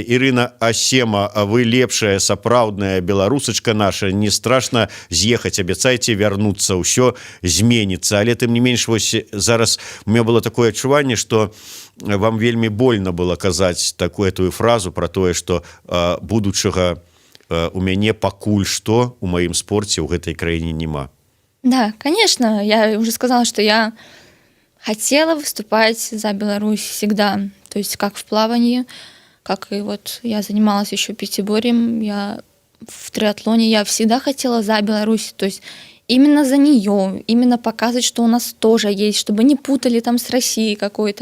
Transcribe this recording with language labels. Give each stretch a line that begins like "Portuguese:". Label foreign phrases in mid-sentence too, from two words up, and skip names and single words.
Belarusian: Ірына Асема, вы лепшая сапраўдная беларусачка наша, не страшна з'ехаць, абяцайце вярнуцца, ўсё зменіцца. Але тым не менш, вось зараз
Russian: у меня
Belarusian: было такое адчуванне, што вам вельмі больно было казаць эту фразу про тое, што будучага у мяне пакуль што у маім спорце ў гэтай краіне няма.
Russian: Да, конечно, я уже сказала, что я хотела выступать за Беларусь всегда. То есть как в плавании, как и вот я занималась еще пятиборьем, я в триатлоне, я всегда хотела за Беларусь. То есть именно за нее, именно показывать, что у нас тоже есть, чтобы не путали там с Россией какой-то.